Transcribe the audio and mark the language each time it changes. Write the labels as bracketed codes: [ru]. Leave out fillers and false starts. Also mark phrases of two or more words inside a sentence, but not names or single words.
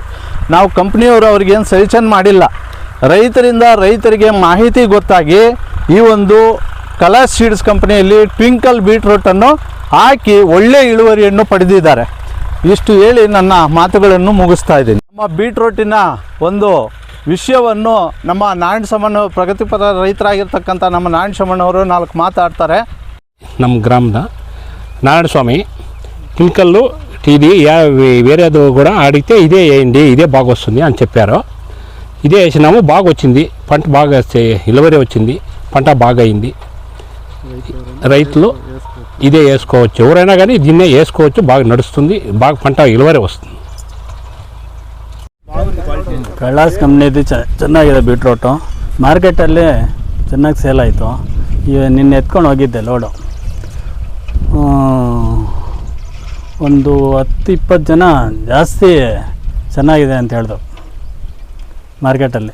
[kn] ನಾವು ಕಂಪ್ನಿಯವರು ಅವ್ರಿಗೇನು ಸಜೆಷನ್ ಮಾಡಿಲ್ಲ. ರೈತರಿಂದ ರೈತರಿಗೆ ಮಾಹಿತಿ ಗೊತ್ತಾಗಿ ಈ ಒಂದು ಕಲಾ ಸೀಡ್ಸ್ ಕಂಪನಿಯಲ್ಲಿ ಟ್ವಿಂಕಲ್ ಬೀಟ್ರೂಟನ್ನು ಹಾಕಿ ಒಳ್ಳೆ ಇಳುವರಿಯನ್ನು ಪಡೆದಿದ್ದಾರೆ. ಇಷ್ಟು ಹೇಳಿ ನನ್ನ ಮಾತುಗಳನ್ನು ಮುಗಿಸ್ತಾ ಇದ್ದೀನಿ. ನಮ್ಮ ಬೀಟ್ರೂಟಿನ ಒಂದು ವಿಷಯವನ್ನು ನಮ್ಮ ನಾರಾಯಣ ಸ್ವಾಮಣ್ಣ, ಪ್ರಗತಿಪರ ರೈತರಾಗಿರ್ತಕ್ಕಂಥ ನಮ್ಮ ನಾರಾಯಣ ಸ್ವಾಮಣ್ಣವರು 4 ಮಾತಾಡ್ತಾರೆ. [te] ನಮ್ಮ గ్రామದ నారాయణ స్వామి కెమికల్లు ఇది వేరేది కూడా అడిగితే ఇదే వేయండి, ఇదే బాగా వస్తుంది అని చెప్పారు. ఇదే వేసినాము, బాగా వచ్చింది, పంట బాగా ఇలువరి వచ్చింది, పంట బాగా అయింది. రైతులు ఇదే వేసుకోవచ్చు, ఎవరైనా కానీ దీన్నే వేసుకోవచ్చు, బాగా నడుస్తుంది, బాగా పంట ఇలువరి వస్తుంది. [kn] ಕಳ್ಳಾಸ್ ಕಂಪ್ನಿದು ಚೆನ್ನಾಗಿದೆ ಬೀಟ್ರೂಟು. ಮಾರ್ಕೆಟಲ್ಲಿ ಚೆನ್ನಾಗಿ ಸೇಲ್ ಆಯಿತು. ನಿನ್ನೆ ಎತ್ಕೊಂಡು ಹೋಗಿದ್ದೆ ಲೋಡು. ಒಂದು 10-20 ಜನ ಜಾಸ್ತಿ ಚೆನ್ನಾಗಿದೆ ಅಂತ ಹೇಳಿದ್ರು ಮಾರ್ಕೆಟಲ್ಲಿ.